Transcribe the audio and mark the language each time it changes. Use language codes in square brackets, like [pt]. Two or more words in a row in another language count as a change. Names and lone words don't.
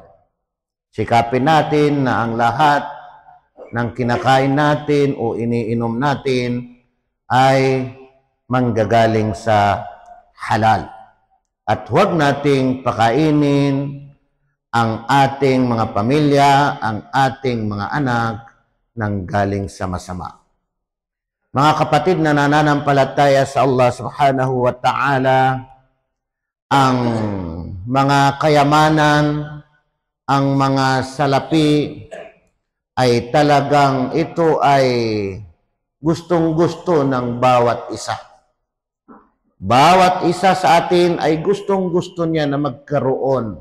[tl] Sikapin natin na ang lahat ng kinakain natin o iniinom natin ay manggagaling sa halal. At huwag nating pakainin ang ating mga pamilya, ang ating mga anak ng galing sa masama. Mga kapatid na nananampalataya sa Allah [ar] سبحانه وتعالى, [tl] ang mga kayamanan, ang mga salapi ay talagang ito ay gustong-gusto ng bawat isa. Bawat isa sa atin ay gustong-gusto niya na magkaroon.